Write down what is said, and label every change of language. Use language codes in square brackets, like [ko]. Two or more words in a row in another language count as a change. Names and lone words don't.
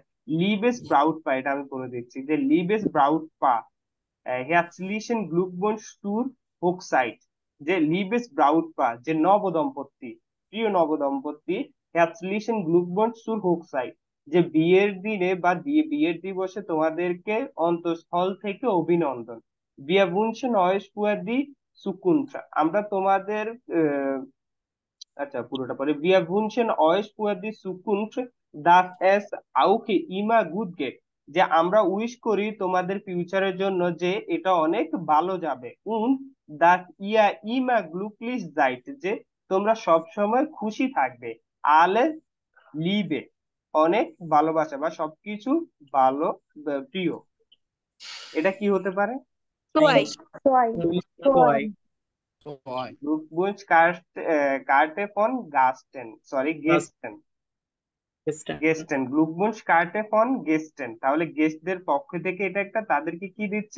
[de] Liebes Brautpaar, [bn] এটা আমি করে দিচ্ছি যে [de] Liebes Brautpaar herzlichen Glückwunsch zur Hochzeit, [bn] যে [de] Liebes Brautpaar, [bn] যে নবদম্পতি, প্রিয় নবদম্পতি, [de] herzlichen Glückwunsch zur Hochzeit, [bn] যে বিয়ের দিনে বা বিয়ের দিবসে তোমাদেরকে অন্তঃস্থল থেকে অভিনন্দন। [de] Wir wünschen euch für die Zukunft, [bn] আমরা তোমাদের আচ্ছা পুরোটা পরে, [de] Wir wünschen euch für die Zukunft, dass es auch immer gut geht, [bn] যে আমরা উইশ করি তোমাদের ফিউচারের জন্য যে এটা অনেক ভালো যাবে। [de] und dass ihr immer glücklich seid, [bn] যে তোমরা সব সময় খুশি থাকবে। [de] alle Liebe, [bn] অনেক ভালোবাসা বা সবকিছু ভালো প্রিয়। এটা কি হতে পারে? সোয়াই Soy. [de] Glückwunsch Karte von Gasten, sorry Gästen, [bn] গেস্টেন, [de] Glückwunsch Karte von Gästen, [bn] তাহলে গেস্টদের পক্ষ থেকে এটা একটা তাদেরকে কি দিচ্ছে?